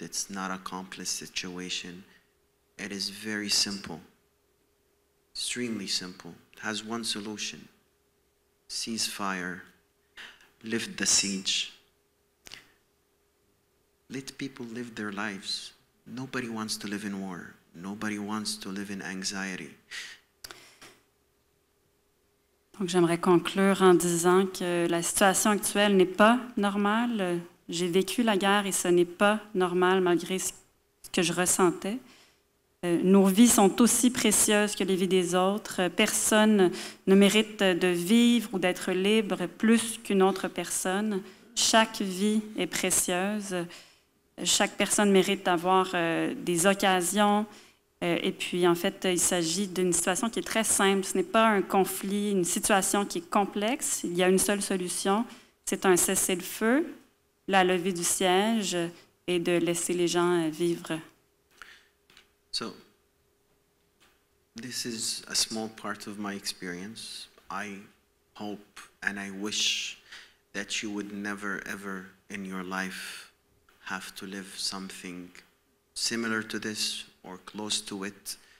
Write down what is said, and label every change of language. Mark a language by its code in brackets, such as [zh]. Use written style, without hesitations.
[en] It's not a complex situation. It is very simple, extremely simple. It has one solution. ceasefire, lift the siege. Let people live their lives. Nobody wants to live in war. Nobody wants to live in anxiety. [fr] Donc, j'aimerais conclure en disant que la situation actuelle n'est pas normale. J'ai vécu la guerre et ce n'est pas normal malgré ce que je ressentais. Nos vies sont aussi précieuses que les vies des autres. Personne ne mérite de vivre ou d'être libre plus qu'une autre personne. Chaque vie est précieuse. Chaque personne mérite d'avoir des occasions. Et puis, en fait, il s'agit d'une situation qui est très simple. Ce n'est pas un conflit, une situation qui est complexe. Il y a une seule solution. C'est un cessez-le-feu, la levée du siège et de laisser les gens vivre. [en] So, this is a small part of my experience. I hope and I wish that you would never, ever in your life have to live something similar to this or close to it.